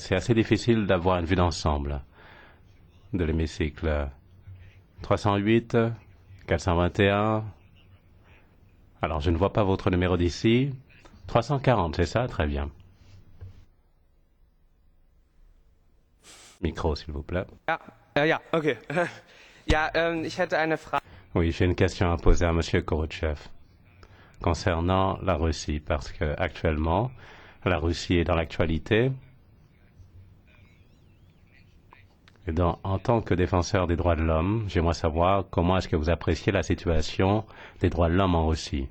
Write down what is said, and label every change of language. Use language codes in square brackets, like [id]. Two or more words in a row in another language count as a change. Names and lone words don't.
[fr] C'est assez difficile d'avoir une vue d'ensemble de l'hémicycle. 308, 421. Alors, je ne vois pas votre numéro d'ici. 340, c'est ça? Très bien. Micro, s'il vous plaît. [de] Ja, okay. Ja, ich hätte eine Frage. [fr] Oui, j'ai une question à poser à Monsieur Korochev concernant la Russie, parce que actuellement, la Russie est dans l'actualité. Et en tant que défenseur des droits de l'homme, j'aimerais savoir comment est-ce que vous appréciez la situation des droits de l'homme en Russie.